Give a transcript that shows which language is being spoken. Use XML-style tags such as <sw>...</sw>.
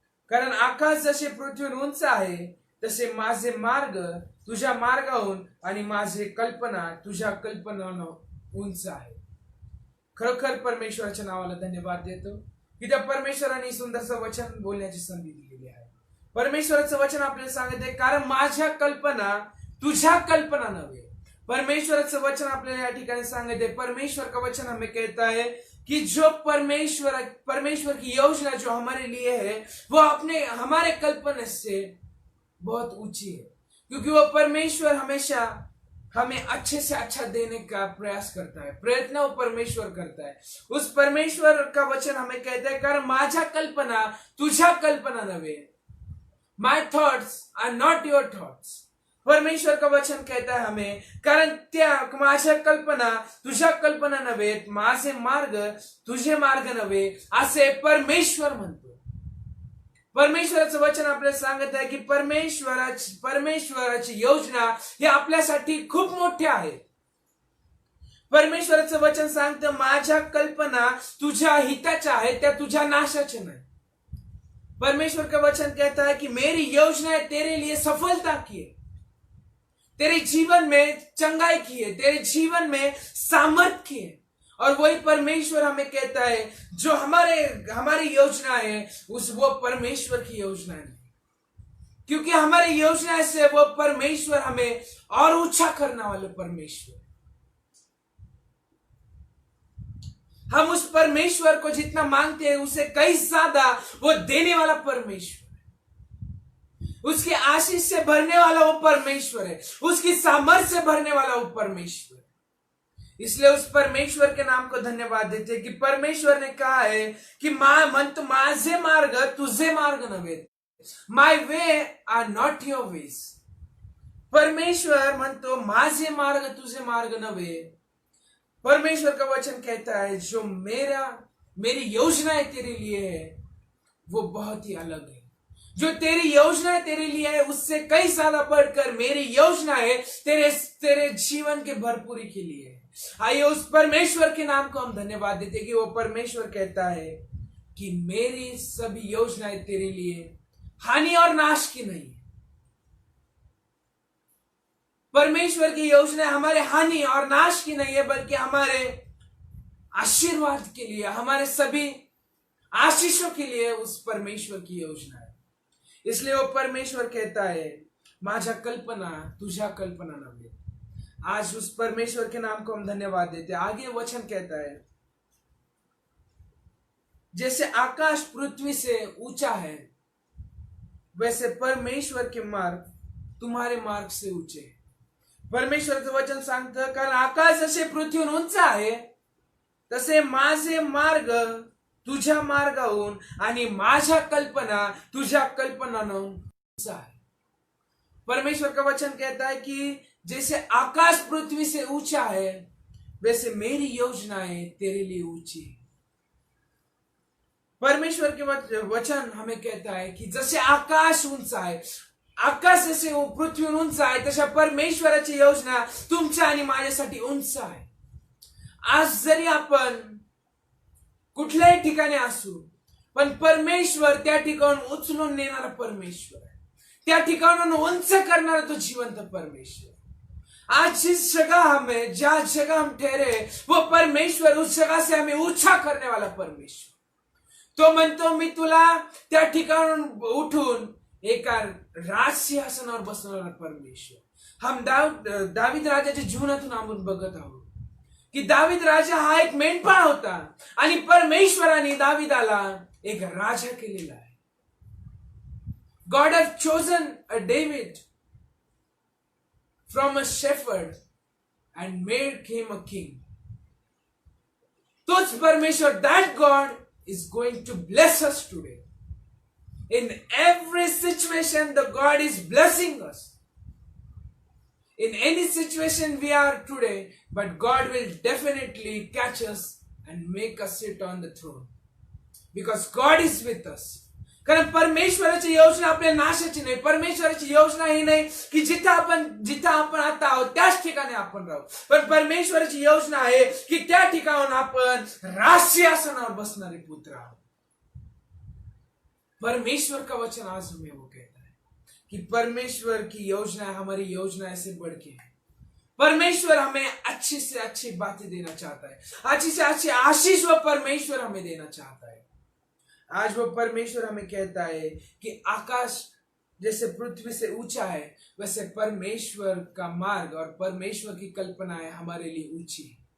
<mr>कारण आकाश जसे पृथ्वीहून उंच आहे तसे माझे मार्ग तुझ्या मार्गाहून आणि माझे कल्पना तुझ्या कल्पनाहून उंच आहे. खरोखर परमेश्वराच्या नावाला धन्यवाद देतो की त्या परमेश्वराने सुंदरचं वचन बोलण्याची संधी दिलेली आहे. परमेश्वराचं वचन आपल्याला सांगते कारण माझ्या कल्पना तुझ्या कल्पना नव्हे. परमेश्वराचं वचन आपल्याला या ठिकाणी सांगते,</mr> <hi>परमेश्वर का वचन हमें कहता है कि जो परमेश्वर की योजना जो हमारे लिए है वो हमारे कल्पना से बहुत ऊंची है, क्योंकि वो परमेश्वर हमेशा हमें अच्छे से अच्छा देने का प्रयास करता है, प्रयत्न वो परमेश्वर करता है. उस परमेश्वर का वचन हमें कहता है</hi> <mr>कारण माझ्या कल्पना तुझ्या कल्पना नव्हे,</mr> <en>My thoughts are not your thoughts.</en> <hi>परमेश्वर का वचन कहता है हमें</hi> <mr>कारण त्या माझ्या कल्पना तुझ्या कल्पना नव्हे, माझे मार्ग तुझे मार्ग नव्हे असे परमेश्वर म्हणतो. परमेश्वराचं वचन आपल्याला सांगत आहे की परमेश्वराची योजना ही आपल्यासाठी खूप मोठी आहे. परमेश्वराचं वचन सांगतं माझ्या कल्पना तुझ्या हिताच्या आहेत, त्या तुझ्या नाशाच्या नाही.</mr> <hi>परमेश्वर का वचन कहता है कि मेरी योजना है तेरे लिए सफलता की है. तेरे जीवन में चंगाई की है, तेरे जीवन में सामर्थ की है। और वही परमेश्वर हमें कहता है जो हमारी योजना है वो परमेश्वर की योजना है, क्योंकि हमारी योजना से वो परमेश्वर हमें और ऊंचा करने वाले परमेश्वर। हम उस परमेश्वर को जितना मांगते हैं उससे कई ज्यादा वो देने वाला परमेश्वर, उसकी आशीष से भरने वाला वो परमेश्वर है, उसकी सामर्थ्य से भरने वाला वो परमेश्वर। इसलिए उस परमेश्वर के नाम को धन्यवाद देते हैं कि परमेश्वर ने कहा है कि</hi> <mr>म्हणतो माझे मार्ग तुझे मार्ग नव्हे,</mr> <en>My way are not your ways.</en> <mr>परमेश्वर म्हणतो माझे मार्ग तुझे मार्ग नव्हे।</mr> <hi>परमेश्वर का वचन कहता है जो मेरी योजनाएं तेरे लिए है वो बहुत ही अलग है। जो तेरी योजना तेरे लिए है उससे कई ज्यादा बढ़कर मेरी योजना है तेरे जीवन के भरपूरी के लिए। आइए उस परमेश्वर के नाम को हम धन्यवाद देते हैं कि वो परमेश्वर कहता है कि मेरी सभी योजनाएं तेरे लिए हानि और नाश की नहीं। परमेश्वर की योजना हमारे हानि और नाश की नहीं है, बल्कि हमारे आशीर्वाद के लिए, हमारे सभी आशीषों के लिए उस परमेश्वर की योजना है। इसलिए वो परमेश्वर कहता है</hi> <mr>माझा कल्पना तुझा कल्पना नव्हे।</mr> <hi>आज उस परमेश्वर के नाम को हम धन्यवाद देते हैं। आगे वचन कहता है जैसे आकाश पृथ्वी से ऊंचा है वैसे परमेश्वर के मार्ग तुम्हारे मार्ग से ऊंचे है।</hi> <mr>परमेश्वरचं वचन सांगतं कारण आकाश जसे पृथ्वीहून उंच आहे तसे माझे मार्ग तुझ्या मार्गाहून आणि माझ्या कल्पना तुझ्या कल्पनानं उंच आहे।</mr> <hi>परमेश्वर का वचन कहता है कि जैसे आकाश पृथ्वी से ऊंचा है वैसे मेरी योजनाएं तेरे लिए ऊंची है। परमेश्वर के वचन हमें कहता है कि</hi> <mr>जसे आकाश उंच आहे, आकाश जसे पृथ्वीहून उंच आहे तशा परमेश्वराची योजना तुमच्या आणि माझ्यासाठी उंच आहे। आज जरी आपण कुठल्याही ठिकाणी असू पण परमेश्वर त्या ठिकाणून उचलून नेणारा परमेश्वर आहे, त्या ठिकाणून उंच करणारा तो जिवंत परमेश्वर।</mr> <hi>आज जिस जगह हम ठहरे वो परमेश्वर उस जगह से हमें ऊंचा करने वाला परमेश्वर।</hi> <mr>तो म्हणतो मी तुला त्या ठिकाणून उठून एका राजसिंहासनावर बसवणारा परमेश्वर। हम दावीद राजाच्या जीवनातून आपण बघत आहोत की दावीद राजा हा एक मेंढपाळ होता आणि परमेश्वराने दावीदाला एक राजा केलेला आहे।</mr> <en>God has chosen a David from a shepherd and made him a king.</en> <mr>तोच परमेश्वर,</mr> <en>that God is going to bless us today. In every situation, the God is blessing us. In any situation we are today, but God will definitely catch us and make us sit on the throne. Because God is with us.</en> <mr>कारण परमेश्वराची योजना आपल्या नाशाची नाही। परमेश्वराची योजना ही नाही की जिथं आपण आता आहोत त्याच ठिकाणी आपण राहू, पण परमेश्वराची योजना आहे की त्या ठिकाणाहून आपण राजसिंहासनावर बसणारे पुत्र आहोत।</mr> <hi>परमेश्वर का वचन आज हमें वो कहता है कि परमेश्वर की योजना हमारी योजना से बढ़ के है। परमेश्वर हमें अच्छी से अच्छी बातें देना चाहता है, अच्छी से अच्छी आशीष वो परमेश्वर हमें देना चाहता है। आज वो परमेश्वर हमें कहता है कि आकाश जैसे पृथ्वी से ऊंचा है वैसे परमेश्वर का मार्ग और परमेश्वर की कल्पनाएं हमारे लिए ऊंची है।</hi>